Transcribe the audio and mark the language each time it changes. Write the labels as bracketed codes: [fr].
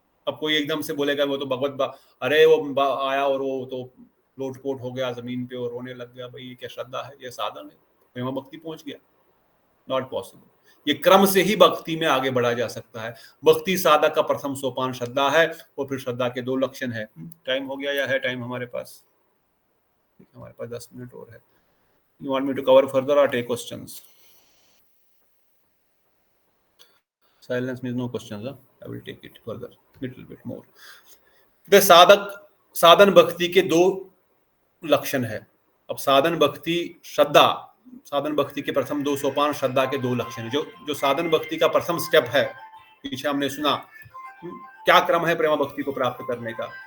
[hi] अब कोई एकदम से बोलेगा वो तो भगवत अरे वो आया और वो तो लोटपोट हो गया जमीन पे और रोने लग गया, भाई ये क्या श्रद्धा है, ये साधन है, प्रेम भक्ति पहुंच गया? [en] Not possible. [hi] ये क्रम से ही भक्ति में आगे बढ़ा जा सकता है। भक्ति साधक का प्रथम सोपान श्रद्धा है, और फिर श्रद्धा के 2 लक्षण है। टाइम हो गया या है टाइम हमारे पास? 10 मिनट और है। [en] You want me to cover further or take questions? Silence means no questions. I will take it further, little bit more. [hi] The साधन भक्ति के 2 लक्षण है। अब साधन भक्ति श्रद्धा, साधन भक्ति के प्रथम 2 सोपान श्रद्धा के 2 लक्षण है। जो साधन भक्ति का प्रथम स्टेप है, पीछे हमने सुना क्या क्रम है प्रेमा भक्ति को प्राप्त करने का।